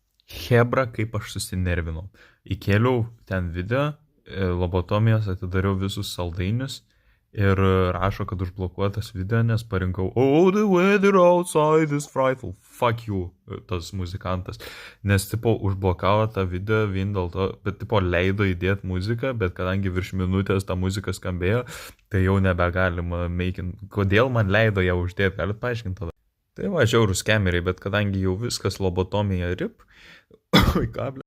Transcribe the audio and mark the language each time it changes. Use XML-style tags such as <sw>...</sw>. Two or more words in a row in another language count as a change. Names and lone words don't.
<lt>Hebra, kaip aš susinervinau. Įkėliau ten video, lobotomijos atidariau visus saldainius ir rašo, kad užblokuotas video, nes parinkau</lt> <en>Oh, the weather outside is frightful. Fuck you,</en> <lt>tas muzikantas. Nes, tipo, užblokavo tą video vien dėl to, bet, tipo, leido įdėti muziką, bet kadangi virš minutės ta muzika skambėjo, tai jau nebegalima meikin. Kodėl man leido ją uždėti, galit paaiškinti tada? Tai va, žiaurūs skemeriai, bet kadangi jau viskas lobotomija rip, oi, kablė.</lt>